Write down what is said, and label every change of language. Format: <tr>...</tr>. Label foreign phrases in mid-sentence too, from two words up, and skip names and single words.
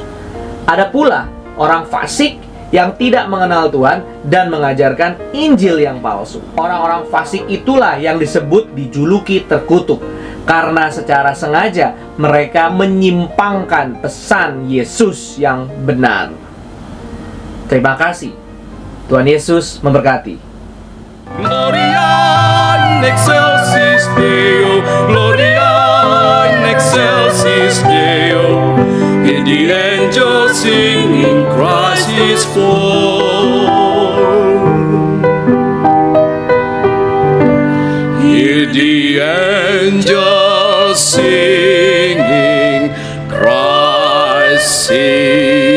<id>Ada pula orang fasik yang tidak mengenal Tuhan dan mengajarkan Injil yang palsu. Orang-orang fasik itulah yang disebut dijuluki terkutuk, karena secara sengaja mereka menyimpangkan pesan Yesus yang benar. Terima kasih. Tuhan Yesus memberkati.</id> <la>Gloria in excelsis Deo, Gloria in excelsis Deo.</la> <en>And the angels singing, Christ is born. Hear the angels singing, Christ is</en>